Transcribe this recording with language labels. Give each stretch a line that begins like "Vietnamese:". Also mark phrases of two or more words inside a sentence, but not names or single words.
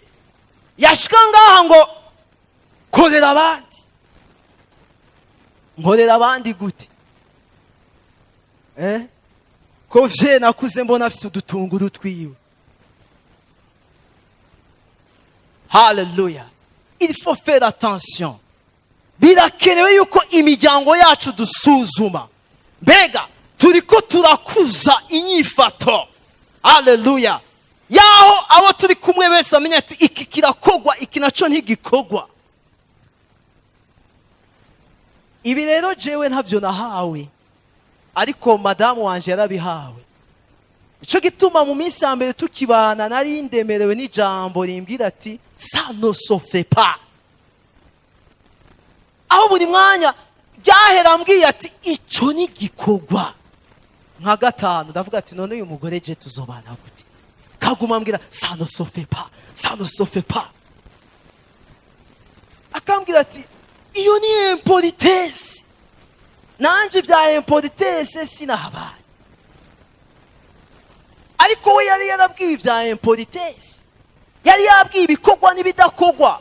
Rundi: Yashika ngaha ngo korera abandi. Nkorera abandi gute? Ko vye nakuze mbona afise udutunguru twiwe. Haleluya.
French: Il faut faire attention.
Rundi: Birakenewe yuko imiryango yacu dusuzuma. Mbega turiko turakuza inyifato. Haleluya. Yaho abo turi kumwe bese amenya ati iki kirakogwa, iki naco ntigikogwa. Ibi rero jewe ntavyo nahawe, ariko madamu wanje yarabihawe. Ico gituma mu minsi ya mbere tukibana nari ndemerewe n'ijambo rimbwira ati
French: ça ne se fait pas.
Rundi: Aho buri mwanya byahera mbwiye ati ico ni gikogwa. Nka gatanu ndavuga ati none uyu mugore je tuzobana gute? Kaguma mbwira
French: ça ne se fait pas, ça ne se fait pas.
Rundi: Akambwira ati iyo ni impolitesse. Nanje bya impolitesse sinahabaye. Ariko we yari yarabwiye bya impolitesse. Yari yabwiye ibikogwa n'ibidakogwa.